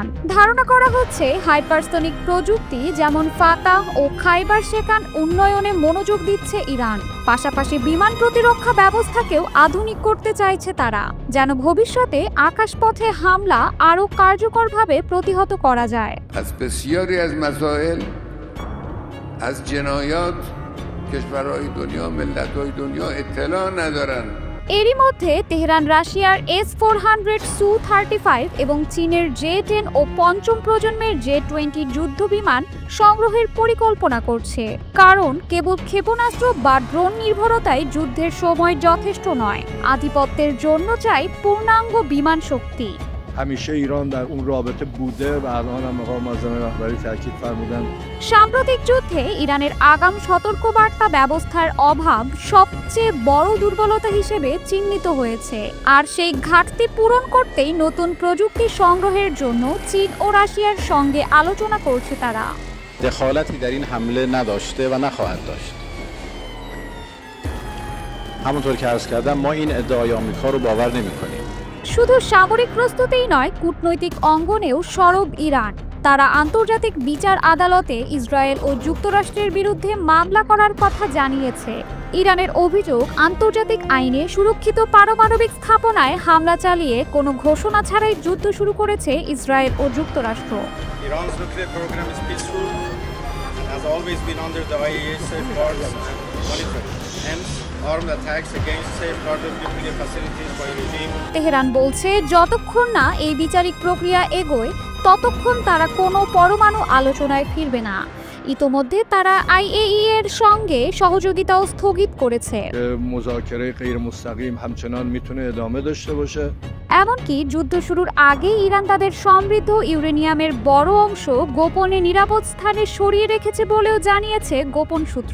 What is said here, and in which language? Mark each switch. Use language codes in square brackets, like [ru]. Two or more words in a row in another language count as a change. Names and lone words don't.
[bn] ধারণা করা হচ্ছে হাইপারসনিক প্রযুক্তি যেমন ফাতাহ ও খাইবার শেখান উন্নয়নে মনোযোগ দিচ্ছে ইরান। পাশাপাশি বিমান প্রতিরক্ষা ব্যবস্থাকেও আধুনিক করতে চাইছে তারা, যেন ভবিষ্যতে আকাশপথে হামলা আরও কার্যকরভাবে প্রতিহত করা যায়। [fa] از جنایات کشورهای دنیا ملت‌های دنیا اطلاع ندارن। [bn] এরই মধ্যে তেহরান রাশিয়ার S-400 Su-35 এবং চীনের J-10 ও পঞ্চম প্রজন্মের J-20 যুদ্ধ বিমান সংগ্রহের পরিকল্পনা করছে, কারণ কেবল ক্ষেপণাস্ত্র বা ড্রোন নির্ভরতায় যুদ্ধের সময় যথেষ্ট নয়। আধিপত্যের জন্য চাই পূর্ণাঙ্গ বিমান শক্তি। [fa] همیشه ایران در اون رابطه بوده و الان هم مقام معظم رهبری تاکید فرمودن। [bn] সাম্প্রতিক যুদ্ধে ইরানের আগাম সতর্কবার্তা ব্যবস্থার অভাব সবচেয়ে বড় দুর্বলতা হিসেবে চিহ্নিত হয়েছে, আর সেই ঘাটতি পূরণ করতেই নতুন প্রযুক্তি সংগ্রহের জন্য চীন ও রাশিয়ার সঙ্গে আলোচনা করছে তারা। [fa] دخالتی در این حمله نداشته و نخواهد داشت. همونطور که عرض کردم ما این ادعای آمریکا رو باور نمی‌کنیم. [bn] শুধু সামরিক প্রস্তুতিই নয়, কূটনৈতিক অঙ্গনেও সরব ইরান। তারা আন্তর্জাতিক বিচার আদালতে ইসরায়েল ও যুক্তরাষ্ট্রের বিরুদ্ধে মামলা করার কথা জানিয়েছে। ইরানের অভিযোগ, আন্তর্জাতিক আইনে সুরক্ষিত পারমাণবিক স্থাপনায় হামলা চালিয়ে কোনো ঘোষণা ছাড়াই যুদ্ধ শুরু করেছে ইসরায়েল ও যুক্তরাষ্ট্র। [en] Iran's nuclear program is peaceful and has always been under the IAEA safeguards and monitoring. Hence, armed attacks against safeguarded nuclear facilities by regime. [bn] তেহরান বলছে, যতক্ষণ না এই বিচারিক প্রক্রিয়া এগোয় ততক্ষণ তারা কোনো পরমাণু আলোচনায় ফিরবে না। ইতোমধ্যে তারা আইএইএ এর সঙ্গে সহযোগিতাও স্থগিত করেছে। এমনকি যুদ্ধ শুরুর আগে ইরান তাদের সমৃদ্ধ ইউরেনিয়ামের বড় অংশ গোপনে নিরাপদ স্থানে সরিয়ে রেখেছে বলেও জানিয়েছে গোপন সূত্র।